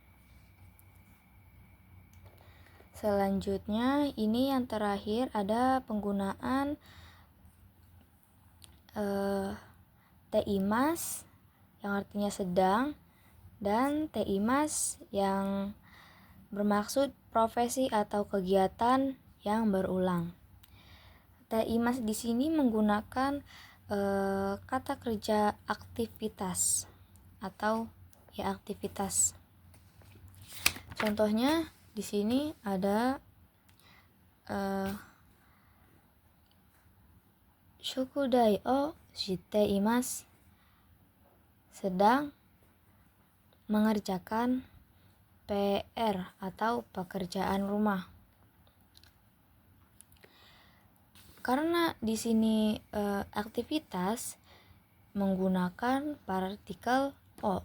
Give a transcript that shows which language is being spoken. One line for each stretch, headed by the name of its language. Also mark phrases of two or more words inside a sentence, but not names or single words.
Indonesian: Selanjutnya ini yang terakhir ada penggunaan teimas yang artinya sedang dan teimas yang bermaksud profesi atau kegiatan yang berulang. Teimas di sini menggunakan kata kerja aktivitas atau ya aktivitas. Contohnya di sini ada
Japanese: 宿題をしています.
Indonesian: Sedang mengerjakan PR atau pekerjaan rumah. Karena di sini aktivitas menggunakan partikel o.